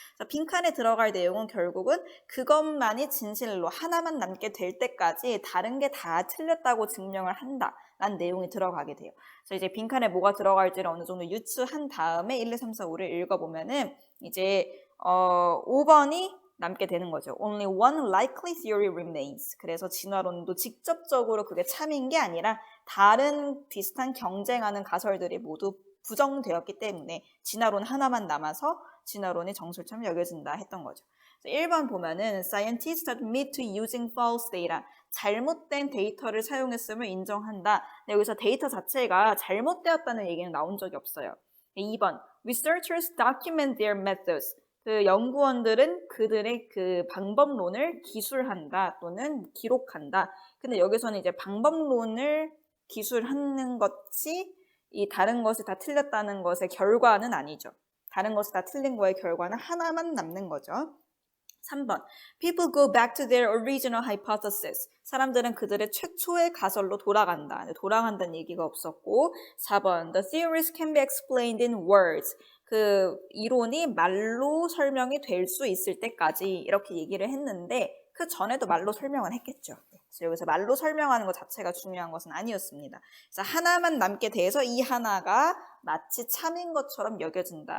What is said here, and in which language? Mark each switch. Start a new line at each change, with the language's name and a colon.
Korean: 그래서 빈칸에 들어갈 내용은 결국은 그것만이 진실로 하나만 남게 될 때까지 다른 게 다 틀렸다고 증명을 한다. 라는 내용이 들어가게 돼요. 그래서 이제 빈칸에 뭐가 들어갈지를 어느 정도 유추한 다음에 1, 2, 3, 4, 5를 읽어보면은 이제 5번이 남게 되는 거죠.
English: Only one likely theory remains.
Korean: 그래서 진화론도 직접적으로 그게 참인 게 아니라 다른 비슷한 경쟁하는 가설들이 모두 부정되었기 때문에 진화론 하나만 남아서 진화론이 정설처럼 여겨진다 했던 거죠. 1번 보면은
English: Scientists admit to using false data.
Korean: 잘못된 데이터를 사용했음을 인정한다. 여기서 데이터 자체가 잘못되었다는 얘기는 나온 적이 없어요. 2번
English: Researchers document their methods.
Korean: 그 연구원들은 그들의 그 방법론을 기술한다 또는 기록한다. 근데 여기서는 이제 방법론을 기술하는 것이 이 다른 것이 다 틀렸다는 것의 결과는 아니죠. 다른 것이 다 틀린 거의 결과는 하나만 남는 거죠. 3번.
English: People go back to their original hypothesis.
Korean: 사람들은 그들의 최초의 가설로 돌아간다. 돌아간다는 얘기가 없었고 4번.
English: The theories can be explained in words.
Korean: 그 이론이 말로 설명이 될 수 있을 때까지 이렇게 얘기를 했는데 그 전에도 말로 설명은 했겠죠. 그래서 여기서 말로 설명하는 것 자체가 중요한 것은 아니었습니다. 그래서 하나만 남게 돼서 이 하나가 마치 참인 것처럼 여겨진다.